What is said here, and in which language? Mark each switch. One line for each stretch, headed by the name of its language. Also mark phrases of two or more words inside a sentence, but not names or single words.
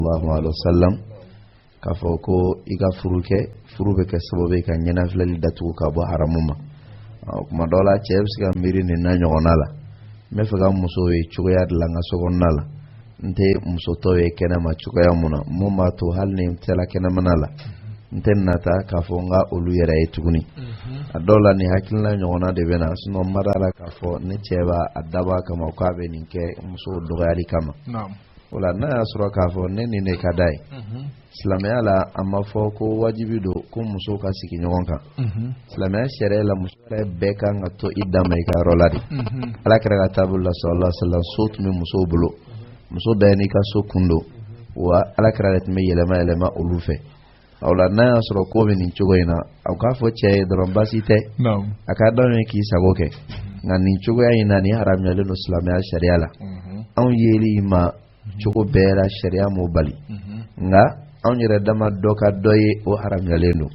Arabic: صلى الله عليه وسلم
Bambara: ka fɔ ko i ka furu bɛ kɛ sababu ye ka ɲɛnafilɛli datugu ka bɔ haramu ma. Kuma dɔ la cɛ bɛ se ka miiri nin na ɲɔgɔnna la, n bɛ fɛ ka muso ye cogoya de la n ka sokɔnɔna la, n tɛ muso tɔw ye kɛnɛma cogoya mun na mun b'a to hali ni n tɛla kɛnɛmana la n tɛ nata k'a fɔ n ka olu yɛrɛ ye tuguni. A dɔw la nin hakilina ɲɔgɔnna de bɛ na sinon n ma d'a la k'a fɔ ne cɛ b'a dabɔ a kama k'a bɛ nin kɛ muso dɔgɔyali kama. O la n'a y'a sɔrɔ k'a fɔ ne nin de ka d'a ye, silamɛya la a ma fɔ ko wajibi don ko muso ka sigi ɲɔgɔn kan. Silamɛya sariya la muso yɛrɛ bɛɛ kan ka to i dama i ka yɔrɔ la de. Ala kɛra ka taabolo la
Arabic: صلى الله عليه وسلم
Bambara: so tun bɛ musow bolo, muso bɛɛ n'i ka so kun don, wa Ala kɛra de tun bɛ yɛlɛma olu fɛ. O la n'a y'a sɔrɔ ko bɛ nin cogo in na aw k'a fɔ cɛ ye dɔrɔn baasi tɛ, a ka dɔn ye k'i sago kɛ, nka nin cogoya in na nin haramuyalen don silamɛya sariya la. Anw yeli ma cogo bɛɛ la sariya m'o bali, nka anw yɛrɛ dama dɔ ka dɔ ye o haramuyalen don.